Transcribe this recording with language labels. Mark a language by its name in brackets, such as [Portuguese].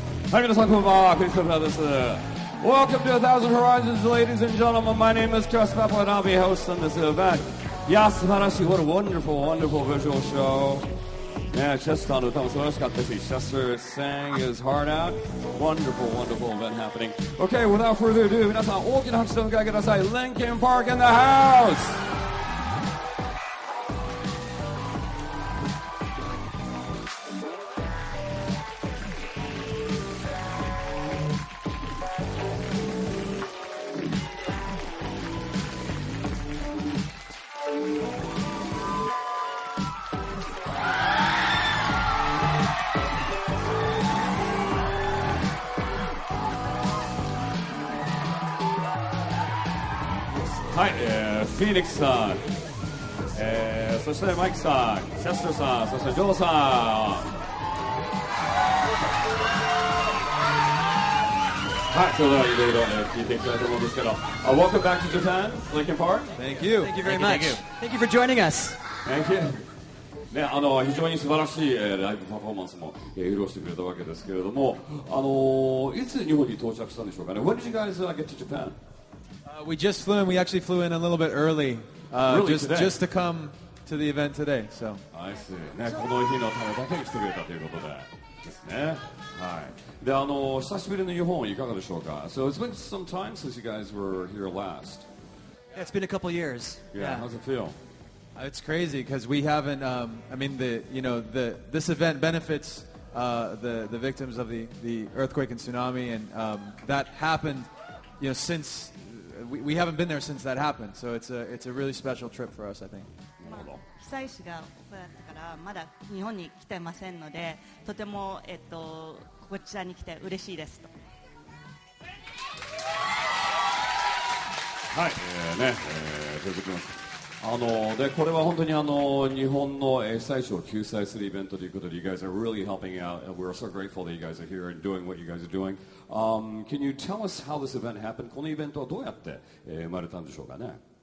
[Japanese] Hi, 皆さんこんばんは。クリストフラーです。 [English] Welcome to A Thousand Horizons, ladies and gentlemen. My name is Chris Pepper and I'll be hosting this event. [Japanese] いや、素晴らしい。 [English] What a wonderful, wonderful visual show. [Japanese] ね、チェスターの歌も素晴らしかったし、 [English] Chester sang his heart out. Wonderful, wonderful event happening. Okay, without further ado, [Japanese] 皆さん大きな拍手でお迎えください。 [English] Linkin Park in the house! [Japanese] フィニックスさん、そしてマイクさん、チェスターさん、そしてジョーさん。はい、それではいろいろ聞いていきたいと思うんですけど、 [English] Welcome back to Japan, Linkin Park. Thank you. Thank you very much. Thank you for joining us. Thank you. [Japanese] ね、非常に素晴らしい、ライブパフォーマンスも、披露してくれたわけですけれども、いつ日本に到着したんでしょうかね。 [English] When did you guys get to Japan? We just flew in. We actually flew in a little bit early, Really, just today? just to come to the event today. So I see. [Japanese] ね、この日のためだけに来てくれたということでですね。はい。で、久しぶりの日本いかがでしょうか。 [English] So it's been some time since you guys were here last. Yeah, it's been a couple years. Yeah. How's it feel? it's crazy because we haven't. I mean, this event benefits the victims of the earthquake and tsunami, and that happened, since we haven't been there since that happened. So it's a really special trip for us, I think. [Japanese] 被災地がここだったからまだ日本に来てませんので、とてもこちらに来て嬉しいですと。はい、続きます。でこれは本当に日本の被災地を救済するイベントということで、 [English] you guys are really helping out, and we're so grateful that you guys are here and doing what you guys are doing. Can you tell us how this event happened? [Japanese] このイベントはどうやって生まれたんでしょうかね。